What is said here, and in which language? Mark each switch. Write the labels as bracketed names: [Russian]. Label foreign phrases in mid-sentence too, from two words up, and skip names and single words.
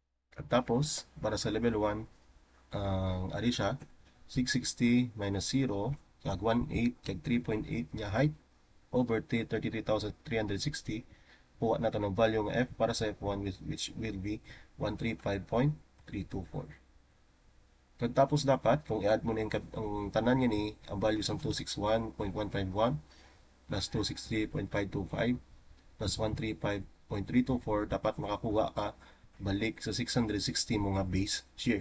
[Hiligaynon] At tapos, para sa level 1, ang ari siya 660 minus 0 kag 18 kag 3.8 niya height over 33,360. [Filipino] Kuha na ng value ng f para sa f1 [English] which will be [Filipino] 135.324. [Hiligaynon] Pagtapos dapat, kung i-add mo na ang tanan niya ni, ang value sa 261.151 plus 263.525 plus 135.324, dapat makakuha ka balik sa 660 mo nga base shear.